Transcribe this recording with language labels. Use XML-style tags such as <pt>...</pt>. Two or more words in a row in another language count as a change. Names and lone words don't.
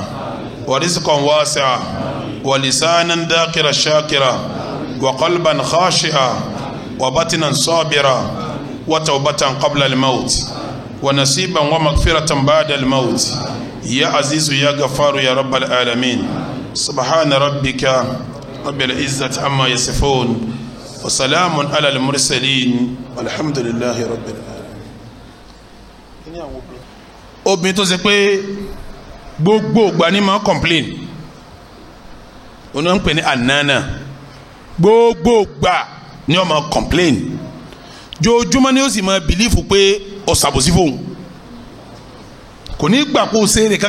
<ar>ورزقا واسعا ولسانا ذاكرا شاكرا وقلبا خاشعا وبطنا صابرا وتوبة قبل الموت ونصيبا ومغفرة بعد الموت يا عزيز يا غفار يا رب العالمين سبحان ربك رب العزة عما يصفون وسلام على المرسلين والحمد لله رب العالمين.</ar> <yo>obìnrin tó ṣe pé gbogbo ìgbà ni máa complain oní wọn pè ní ànánà gbogbo ìgbà ni wọn máa complain jojúmọ́ ni ó sì máa bìlífù pé ó ṣàbòsí fóun kò ní gbà kó ṣe èrè</yo>